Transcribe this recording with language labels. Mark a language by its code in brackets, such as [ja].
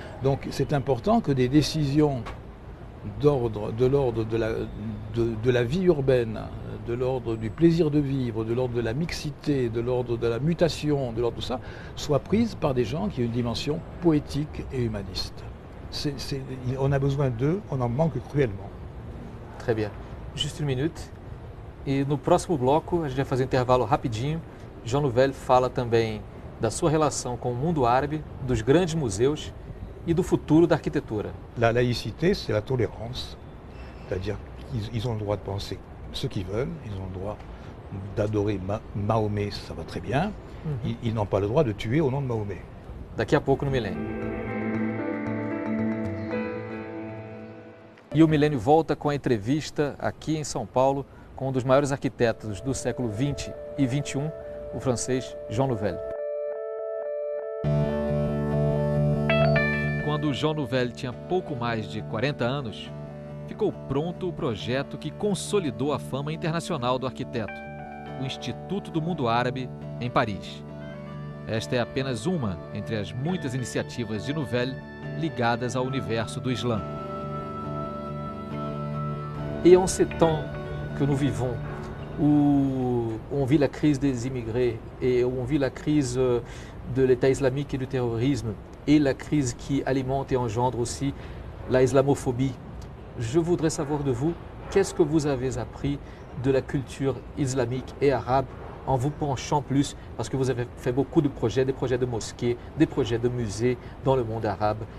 [fr] Donc c'est important que des décisions de l'ordre de la vie urbaine, de l'ordre du plaisir de vivre, de l'ordre de la mixité, de l'ordre de la mutation, de l'ordre de tout ça, soient prises par des gens qui ont une dimension poétique et humaniste. On a besoin d'eux, on en manque cruellement. Très bien. Juste une minute. [pt] E no próximo bloco a gente vai fazer um intervalo rapidinho. Jean Nouvel fala também da sua relação com o mundo árabe, dos grandes museus e do futuro da arquitetura. [fr] La laïcité, c'est la tolérance. C'est-à-dire qu'ils ont le droit de penser ce qu'ils veulent, ils ont le droit d'adorer Mahomet, ça va très bien. Ils n'ont pas le droit de tuer au nom de Mahomet. [pt] Daqui a pouco no Milênio. E o Milênio volta com a entrevista aqui em São Paulo com um dos maiores arquitetos do século XX e XXI, o francês Jean Nouvel. Quando Jean Nouvel tinha pouco mais de 40 anos, ficou pronto o projeto que consolidou a fama internacional do arquiteto, o Instituto do Mundo Árabe, em Paris. Esta é apenas uma entre as muitas iniciativas de Nouvel ligadas ao universo do Islã. [fr] Et en ces temps que nous vivons, où on vit la crise des immigrés et où on vit la crise de l'État islamique et du terrorisme et la crise qui alimente et engendre aussi la islamophobie. Je voudrais savoir de vous, qu'est-ce que vous avez appris de la culture islamique et arabe en vous penchant plus, parce que vous avez fait beaucoup de projets, des projets de mosquées, des projets de musées dans le monde arabe.